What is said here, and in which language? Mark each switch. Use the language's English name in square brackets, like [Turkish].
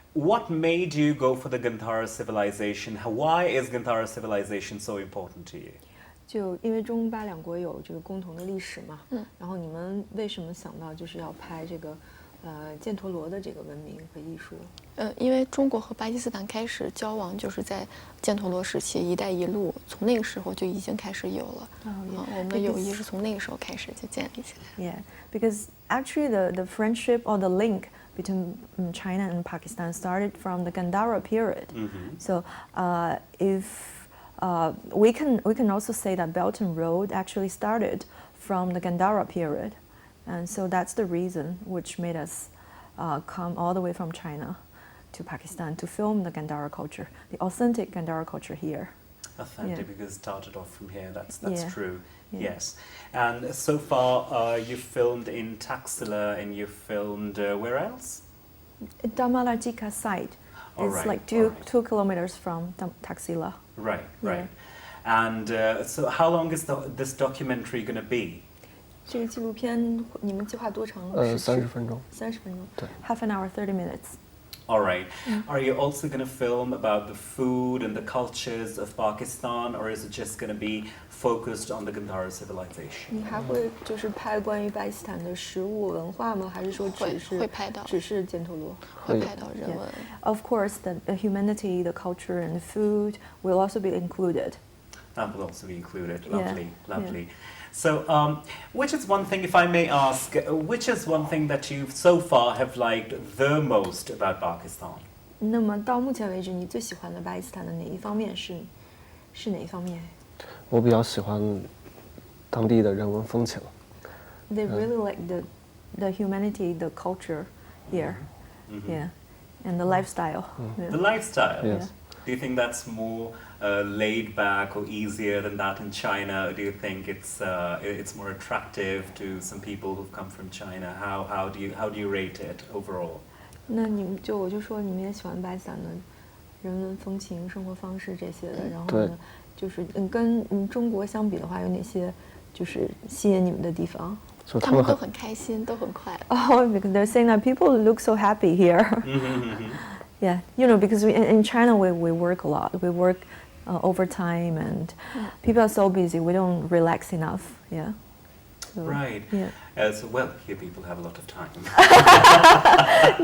[English] What made you go for the Gandhara civilization? Why is Gandhara civilization so important to you? [Chinese] 就因为中巴两国有这个共同的历史嘛，然后你们为什么想到就是要拍这个犍陀罗的这个文明和艺术？因为中国和巴基斯坦开始交往，就是在犍陀罗时期，“一带一路”从那个时候就已经开始有了。我们的友谊是从那个时候开始就建立起来。 [English] Yeah, because actually the friendship or the link between China and Pakistan started from the Gandhara period. So if we can also say that Belt and Road actually started from the Gandhara period, and so that's the reason which made us come all the way from China to Pakistan to film the Gandhara culture, the authentic Gandhara culture here. Authentic, because it started off from here. That's Yeah. true. Yeah. Yes. And so far, you filmed in Taxila and you filmed where else? Damalajika site. All It's right, like all right. 2 kilometers from Taxila. Right, Yeah. right. And so how long is this documentary going to be? [Chinese] 这个纪录片你们计划多长？ 30分钟。 30分钟。对。 [English] Half an hour, 30 minutes. All right. Are you also going to film about the food and the cultures of Pakistan, or is it just going to be focused on the Gandhara civilization? [Chinese] 你还会就是拍关于巴基斯坦的食物文化吗？还是说会拍到只是犍陀罗？会拍到人文。 [English] Of course, the humanity, the culture, and the food will also be included. That will also be included. Yeah, Lovely, yeah. lovely. So, which is one thing, if I may ask, which is one thing that you so far have liked the most about Pakistan? [Chinese] 那么到目前为止，你最喜欢的巴基斯坦的哪一方面是哪一方面？我比较喜欢当地的人文风情。 [English] They really like the humanity, the culture here, yeah, and the lifestyle. Yeah. The lifestyle. Yes. Do you think that's more laid back or easier than that in China? Or do you think it's more attractive to some people who've come from China? How do you rate it overall? [Chinese] 那我就说你们也喜欢巴基斯坦的人文风情、生活方式这些的，然后对呢，就是跟中国相比的话，有哪些就是吸引你们的地方？他们都很开心，都很快乐。 [English] Oh, because they're saying that people look so happy here. Yeah, you know, because in China we work a lot. We work overtime, and people are so busy. We don't relax enough. Yeah. So, Right. Yeah. So, well, here people have a lot of time.